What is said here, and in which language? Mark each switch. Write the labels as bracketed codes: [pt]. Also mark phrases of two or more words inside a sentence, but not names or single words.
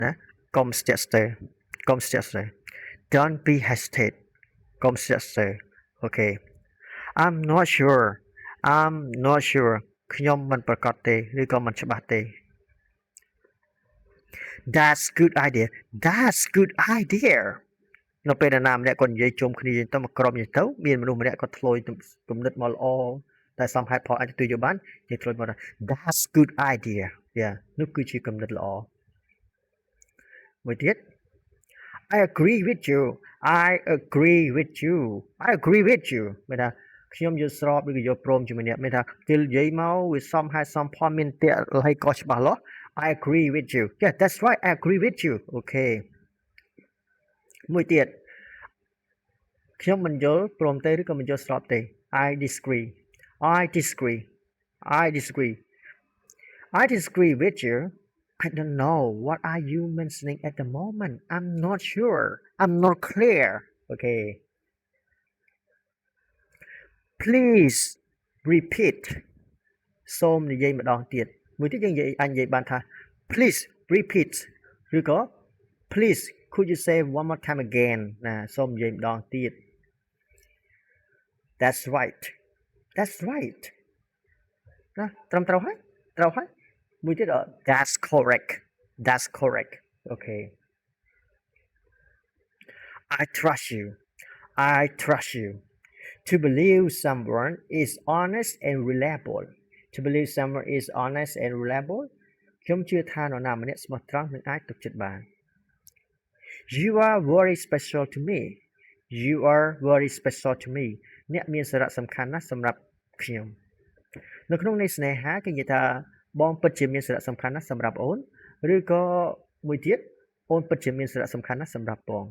[km] ណាកុំស្ទាក់ស្ទើរកុំស្ទាក់ស្ទើរ [en] Don't be hesitate [km] កុំស្ទាក់ស្ទើរអូខេ [en] I'm not sure I'm not sure [km] ខ្ញុំមិនប្រកាសទេឬក៏មិនច្បាស់ទេ [en] That's good idea That's good idea [km] នៅពេលណាម្នាក់ គាត់និយាយជុំគ្នាទៅមកក្រុមយ៉ាងទៅមានមនុស្សម្នាក់គាត់ធ្លោយគំនិតមកល្អតែសំហេតុផលអាចទទួលយកបាននិយាយធ្លោយមកថា [en] That's good idea [km] នោះ គឺជាគំនិតល្អមួយទៀត [en] I agree with you I agree with you I agree with you [km] មានថាខ្ញុំយល់ស្របឬ ក៏យល់ព្រមជាមួយអ្នកមានថាពេលនិយាយមកវាសមហេតុសមផលមានតែហើយក៏ច្បាស់លាស់ [en] I agree with you Yeah that's right I agree with you [km] អូខេមួយទៀតខ្ញុំមិនយល់ព្រមទេឬក៏មិនយល់ស្របទេ [en] I disagree I disagree I disagree I disagree with you I don't know what are you mentioning at the moment I'm not sure I'm not clear okay please repeat [km] សូមនិយាយម្ដងទៀតមួយទៀតយើងនិយាយបានថា [en] please repeat [km] ឬក៏ [en] please could you say one more time again [km] ណាសូមនិយាយម្ដងទៀត [en] That's right That's right [km] ណាត្រឹមត្រូវហើយមួយទៀត [en] That's correct That's correct okay I trust you I trust you to believe someone is honest and reliable to believe someone is honest and reliable [km] ខ្ញុំជឿថានរណាម្នាក់ស្មោះត្រង់និងអាចទុកចិត្តបាន [en] You are very special to me You are very special to me [km] អ្នកមានសារៈសំខាន់ណាស់សម្រាប់ខ្ញុំនៅក្នុងន័យស្នេហាគេនិយាយថាបងពិតជាមានសារៈសំខាន់ណាស់សម្រាប់អូនឬក៏មួយទៀតអូនពិតជាមានសារៈសំខាន់ណាស់សម្រាប់បង